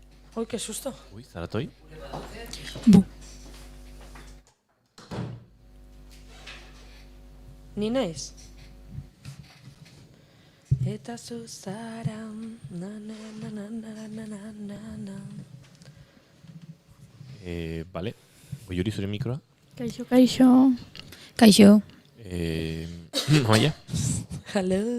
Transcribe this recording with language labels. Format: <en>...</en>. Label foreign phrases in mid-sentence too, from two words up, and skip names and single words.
<es>Uy, qué susto.</es> <eu>Uy, zaratoi. Bu. Ni naiz. Eta zuzara, na na na na na na na na na. Vale. Goiuri zure mikroa. Kaixo, kaixo. Kaixo. Amaia? Hello.</eu>